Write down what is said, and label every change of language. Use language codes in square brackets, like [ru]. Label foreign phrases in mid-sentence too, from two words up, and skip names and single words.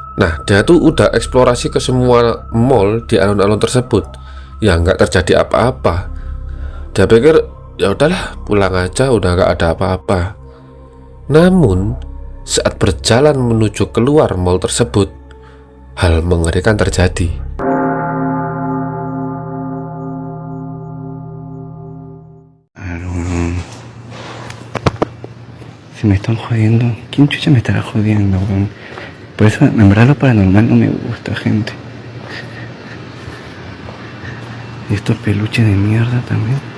[id] Nah, dia tuh udah eksplorasi ke semua mall di alun-alun tersebut, ya nggak terjadi apa-apa. Dia pikir ya udahlah, pulang aja, udah nggak ada apa-apa. Namun saat berjalan menuju keluar mall tersebut, hal mengerikan terjadi. [es] Se me están jodiendo. ¿Quién chucha me estará jodiendo, weón? Por eso, en verdad, lo paranormal no me gusta, gente. Y estos peluches de mierda también.